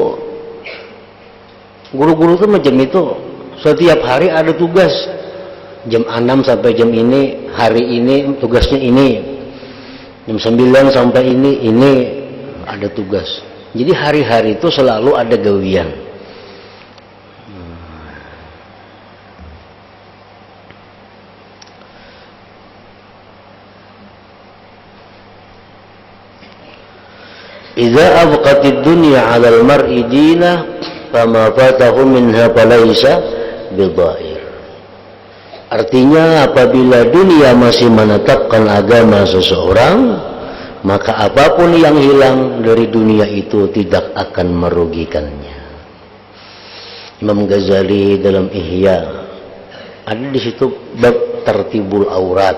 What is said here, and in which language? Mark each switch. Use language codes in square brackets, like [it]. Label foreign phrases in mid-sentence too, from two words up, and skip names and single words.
[id] Guru-guru itu macam itu. Setiap hari ada tugas. Jam 6 sampai jam ini, hari ini tugasnya ini. Jam 9 sampai ini ada tugas. Jadi hari-hari itu selalu ada gawian. [ar] إذا أبقت الدنيا على المرء دينه فما فاته منها فليس بضائر. [id] Artinya apabila dunia masih menetapkan agama seseorang, maka apapun yang hilang dari dunia itu tidak akan merugikannya. Imam Ghazali dalam Ihya ada di situ bab tertibul aurat.